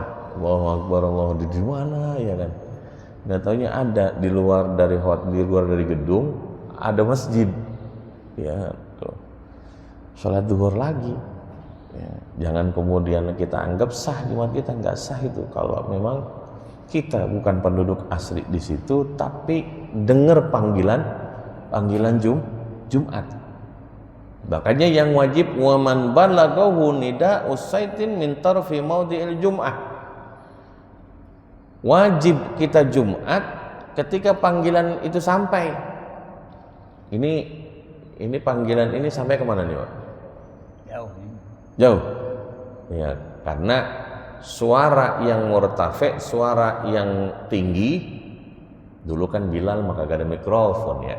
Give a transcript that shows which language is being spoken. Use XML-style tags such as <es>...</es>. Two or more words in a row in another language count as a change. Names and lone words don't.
<ar>Allahu Akbar,</ar> <id>Allah di mana ya kan? Nggak taunya ada di luar dari gedung ada masjid, ya tuh sholat duhur lagi, Ya, jangan kemudian kita anggap sah Jumat kita, nggak sah itu kalau memang kita bukan penduduk asli di situ, tapi dengar panggilan Jumat. Makanya yang wajib</id> <ar>waman balaghahu nida'u saitin min tarfi maudhi'il jum'ah.</ar> <id>Wajib kita Jumat ketika panggilan itu sampai. Ini panggilan ini sampai kemana nih, Pak? Jauh. Ya, karena suara yang murtafi, suara yang tinggi, dulu kan Bilal maka gak ada mikrofon ya.</id>